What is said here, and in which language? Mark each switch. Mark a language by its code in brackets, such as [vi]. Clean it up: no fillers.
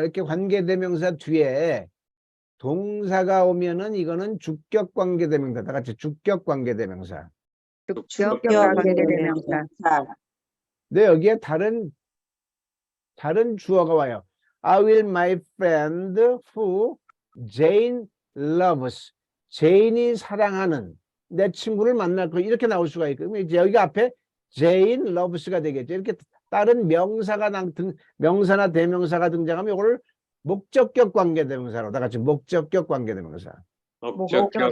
[ko] 이렇게 관계대명사 뒤에 동사가 오면은 이거는 주격 관계대명사. 다 같이 주격 관계대명사. 주격 관계대명사. 근데 여기에 다른 주어가 와요. [en] I will my friend who Jane loves. [ko] 제인이 사랑하는 내 친구를 만날 거 이렇게 나올 수가 있고 이제 여기 앞에 [en] Jane loves가 [ko] 되겠죠. 이렇게 다른 명사나 대명사가 등장하면 이거를 목적격 관계대명사로 다 같이 목적격 관계대명사. 목적격